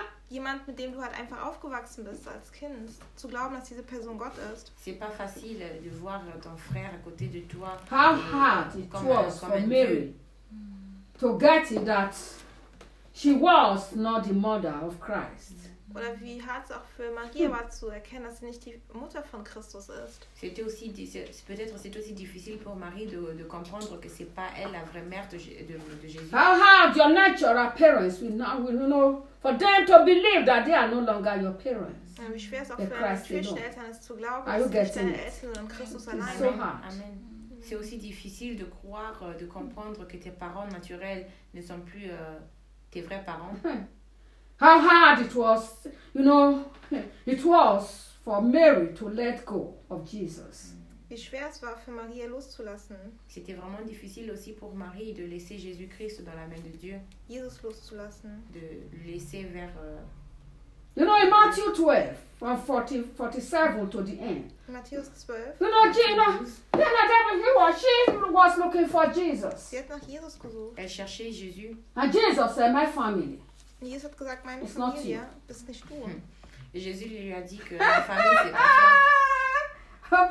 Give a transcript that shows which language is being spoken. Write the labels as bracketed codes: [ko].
[de] Jemand, mit dem du halt einfach aufgewachsen bist als Kind, zu glauben, dass diese Person Gott ist. [fr] C'est pas facile de voir ton frère à côté de toi. [en] How hard it was for Mary to get it that she was not the mother of Christ. [de] Oder wie hat es auch für Maria war zu erkennen, dass sie nicht die Mutter von Christus ist? [fr] C'était aussi, peut-être c'est aussi difficile pour Marie de comprendre que c'est pas elle la vraie mère de Jésus. [en] How hard your natural parents will know for them to believe that they are no longer your parents. [de] Ja, wie schwer es auch für Christen Eltern ist zu glauben, dass sie nicht deine Eltern sind und Christus allein. [en] It's so hard. Amen. [fr] C'est aussi difficile de croire, de comprendre que tes parents naturels ne sont plus tes vrais parents. [en] How hard it was, you know, it was for Mary to let go of Jesus. [de] Wie schwer es war für Maria loszulassen. [fr] C'était vraiment difficile aussi pour Marie de laisser Jésus-Christ dans la main de Dieu. [de] Jesus loszulassen. [fr] De laisser vers... [en] You know, in Matthew 12, from 40, 47 to the end. [de] Matthäus 12. [en] You know, she was looking for Jesus. [de] Sie hat nach Jesus gesucht. [fr] Elle cherchait Jésus. [en] And Jesus said, my family. [de] Jesus hat gesagt, meine [en] it's [de] Familie, das ist nicht du. [fr] Et Jésus lui a dit que ma famille, c'est pas toi.